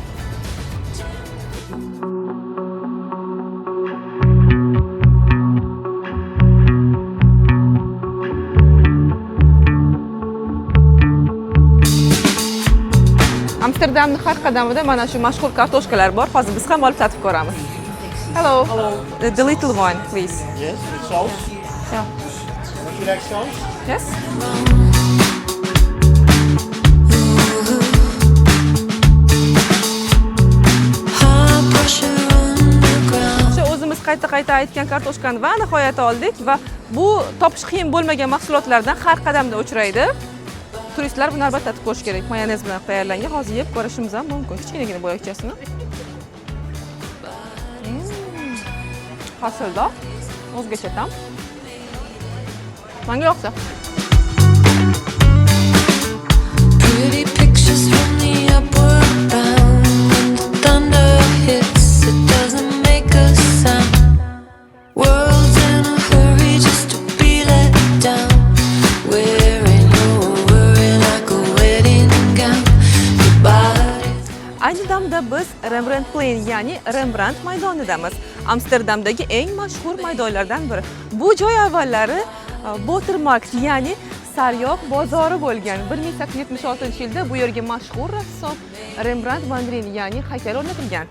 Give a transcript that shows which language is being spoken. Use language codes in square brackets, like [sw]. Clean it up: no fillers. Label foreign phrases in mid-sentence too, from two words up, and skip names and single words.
[uz] Amsterdamning har qadamida mana shu mashhur kartoshkalar bor. Hozir biz ham olib tatib ko'ramiz. [en] Hello. Hello. The little one, please. Yes, with sauce. Yeah. Would you like sauce? Yes. [uz] O'sha o'zimiz qayta aytgan kartoshkani va nihoyat oldik va bu topish qiyin bo'lmagan mahsulotlardan har qadamda uchraydi. Turistlar buni albatta tatib ko'rish kerak. Mayonez bilan tayyorlangan. Hozir yeb ko'rishimiz ham mumkin. Kichkinagina bo'yakchasini. Hosilda o'zgacha tam. Menga yoqdi. [en] Pretty pictures from the upward bound. When the thunder hits, it doesn't make a sound. World's in a hurry just to be let down. Wearing your worry like a wedding gown. Your body. [uz] Ayni damda biz Rembrandtplein, ya'ni Rembrandt maydonidamiz. Amsterdamdagi eng mashhur maydonlardan biri. Bu joy avvallari Botermarkt, ya'ni sariyog' bozori bo'lgan. 1876-yilda bu yerga mashhur rassom Rembrandt van Rijn, ya'ni haykal o'rnatilgan.